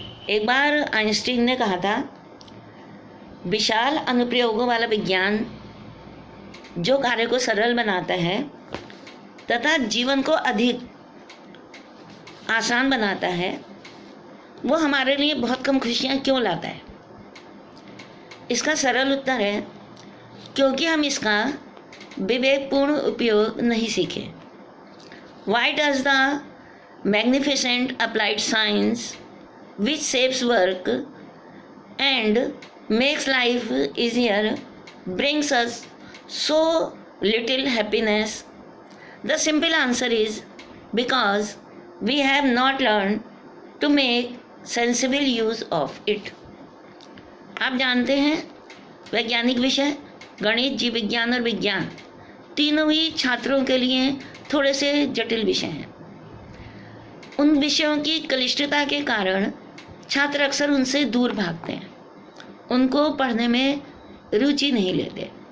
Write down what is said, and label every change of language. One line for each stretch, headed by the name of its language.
Hindi: एक बार आइंस्टीन ने कहा था, विशाल अनुप्रयोगों वाला विज्ञान जो कार्य को सरल बनाता है तथा जीवन को अधिक आसान बनाता है, वो हमारे लिए बहुत कम खुशियाँ क्यों लाता है? इसका सरल उत्तर है, क्योंकि हम इसका विवेकपूर्ण उपयोग नहीं सीखे।
English: Why does the magnificent applied science which saves work and makes life easier brings us so little happiness? The simple answer is because we have not learned to make sensible use of it.
Hindi: आप जानते हैं, वैज्ञानिक विषय गणित, जीव विज्ञान और विज्ञान तीनों ही छात्रों के लिए थोड़े से जटिल विषय हैं। उन विषयों की क्लिष्टता के कारण छात्र अक्सर उनसे दूर भागते हैं, उनको पढ़ने में रुचि नहीं लेते।